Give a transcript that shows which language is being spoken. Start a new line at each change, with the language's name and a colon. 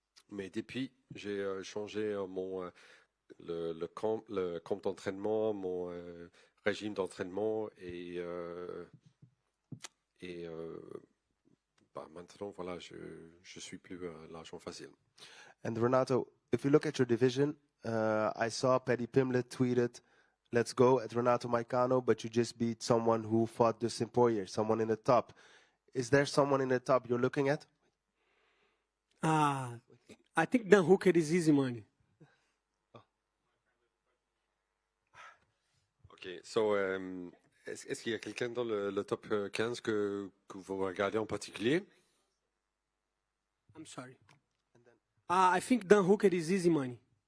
French: Mais depuis, j'ai changé le camp d'entraînement, mon régime d'entraînement et maintenant, voilà, je suis plus l'argent facile.
English: And Renato, if you look at your division, I saw Paddy Pimblett tweeted, "Let's go" at Renato Moicano, but you just beat someone who fought Dustin Poirier, someone in the top. Is there someone in the top you're looking at? I think Dan Hooker is easy money.
French: Ok,
English: so,
French: est-ce qu'il y a quelqu'un dans le top 15 que vous regardez en particulier?
English: I'm sorry. I think Dan Hooker is easy money.